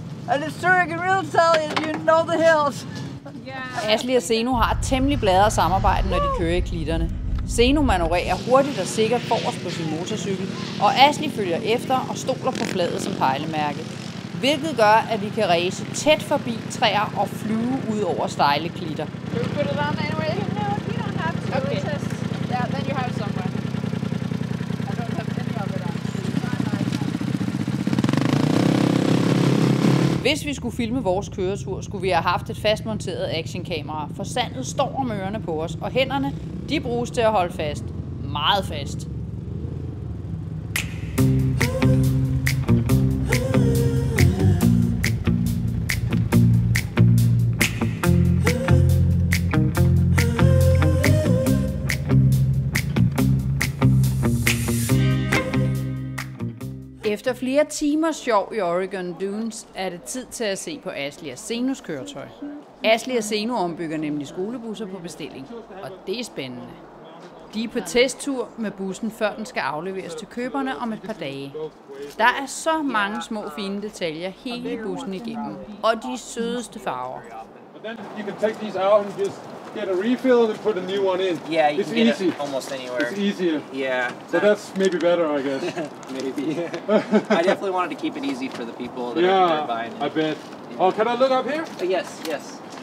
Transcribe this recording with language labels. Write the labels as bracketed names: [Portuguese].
[English] And it's true, I can really tell you know the hills. Yeah. [Danish] Asli og Zeno har et temmelig bladret samarbejde, når de kører i klitterne. Zeno manøvrerer hurtigt og sikkert forrest på sin motorcykel, og Asli følger efter og stoler på fladet som pejlemærke. Hvilket gør, at vi kan ræse tæt forbi træer og flyve ud over stejle klitter. [English] Should we put it on anyway? No, you don't have to. Okay. It's just, yeah, then you have somewhere. I don't have any of it on. [Danish] Hvis vi skulle filme vores køretur, skulle vi have haft et fastmonteret actionkamera, for sandet står om ørerne på os, og hænderne, de bruges til at holde fast. Meget fast. Efter flere timers sjov i Oregon Dunes er det tid til at se på Asli og Zenos køretøj. Asli og Zeno ombygger nemlig skolebusser på bestilling, og det er spændende. De er på testtur med bussen, før den skal afleveres til køberne om et par dage. Der er så mange små fine detaljer hele bussen igennem, og de sødeste farver. [English] Then you can take these out and just get a refill and put a new one in. Yeah, you it's can get easy. it almost anywhere. It's easier. Yeah. So that's maybe better, I guess. Maybe. I definitely wanted to keep it easy for the people that are Yeah, buying it. I bet. Oh, can I look up here? Yes, yes.